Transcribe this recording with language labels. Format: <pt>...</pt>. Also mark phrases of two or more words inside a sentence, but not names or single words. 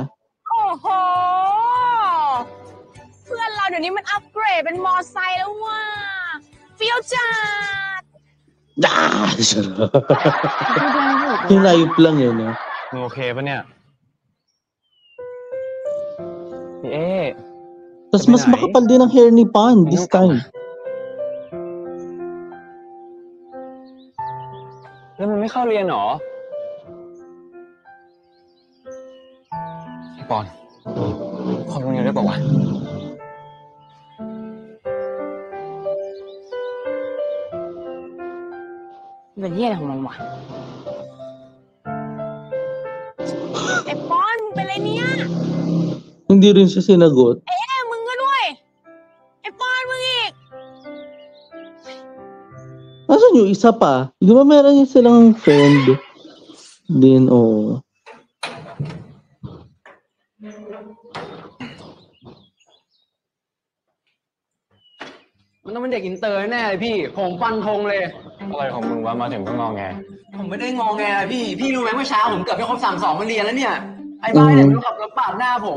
<th>โอ้โห เพื่อนเราเดี๋ยวนี้มันอัปเกรดเป็นมอไซค์แล้วว่ะเฟี้ยวจัด</th> <tl>Ah! Sarap. Yung layup lang yun, eh.</tl> <th>มึงโอเคปะเนี่ยพี่เอ๊</th> <tl>Tapos mas makapal din ang hair ni Pan</tl> <en>this time.</en> <th>แล้วมึงไม่เข้าเรียนหรอปอนขอโรงเรียนได้ป่าวะ เป็นเหี้ยอะไรของมันวะไอ้ป้อนมึงเป็นไรเนี่ย</th> <tl>Hindi rin siya sinagot.</tl> <th>ไอ้แอ๋มึงก็ด้วยไอ้ป้อนมึงอีก</th> <tl>Asan yung isa pa? Di ba meron yung silang friend? Din, oh.</tl> <th>มันต้องเป็นเด็กอินเตอร์แน่เลยพี่ผมฟันธงเลยอะไรของมึงวะมาถึงก็งอแงผมไม่ได้งอแงพี่รู้ไหมเมื่อเช้าผมเกือบจะครบ3-2มาเรียนแล้วเนี่ยไอ้บ้าเนี่ยมันขับรถปาดหน้าผม</th>